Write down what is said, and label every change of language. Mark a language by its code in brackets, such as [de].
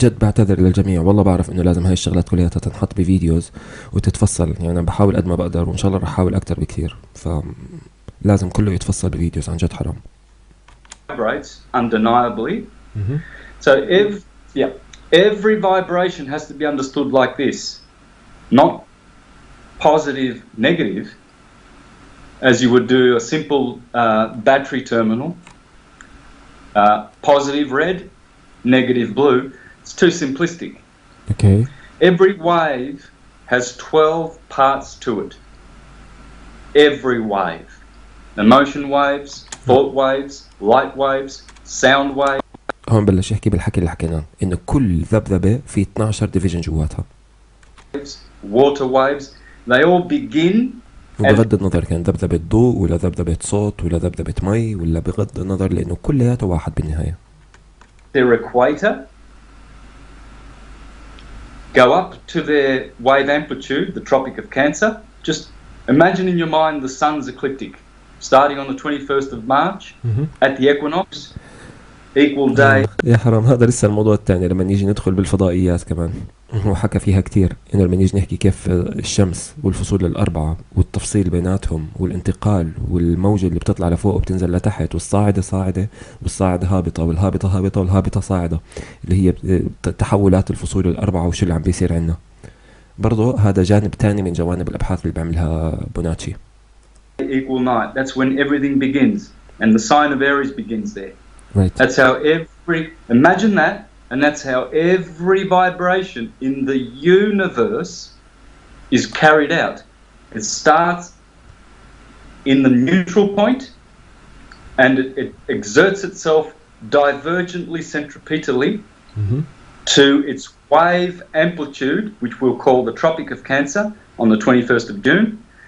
[ar] جد بعتذر للجميع، والله بعرف انه لازم هاي الشغلات كلها تنحط بفيديوز وتتفصل، يعني بحاول قد ما بقدر، وان شاء الله رح احاول اكتر بكثير، فلازم كله يتفصل بفيديوز، عن جد حرام. [en] Vibrates undeniably. So every vibration has to be understood like this, not positive, negative, as you would do a simple battery terminal. Positive red, negative blue. It's too simplistic. Okay. Every wave has 12 parts to it. Every wave. Emotion waves, thought waves, light waves, sound waves. [ar] هون بلش يحكي بالحكي اللي حكيناه، انه كل ذبذبة في 12 ديفيجن جواتها. [en] Water waves. They all begin. [ar] وبغض النظر كان ذبذبة ضوء ولا ذبذبة صوت ولا ذبذبة مي، ولا بغض النظر لانه كلياته واحد بالنهاية. [en] Their equator, go up to their wave amplitude, the Tropic of Cancer. Just imagine in your mind the sun's ecliptic, starting on the 21st of March at the equinox, equal day. [ar] يا حرام، هذا لسه الموضوع الثاني لما نيجي ندخل بالفضائيات كمان، وحكى فيها كتير، إنه لما نيجي نحكي كيف الشمس والفصول الأربعة والتفصيل بيناتهم والانتقال والموجة اللي بتطلع لفوق وبتنزل لتحت، والصاعدة صاعدة والصاعدة هابطة والهابطة هابطة والهابطة صاعدة، اللي هي تحولات الفصول الأربعة وشو اللي عم بيصير عنا. برضو هذا جانب تاني من جوانب الأبحاث اللي بعملها بوناتشي. [en] Equal night. That's when everything begins, and the sign of Aries begins there. Right. That's how imagine that, and that's how every vibration in the universe is carried out. It starts in the neutral point, and it exerts itself divergently centripetally to its wave amplitude, which we'll call the Tropic of Cancer, on the 21st of June.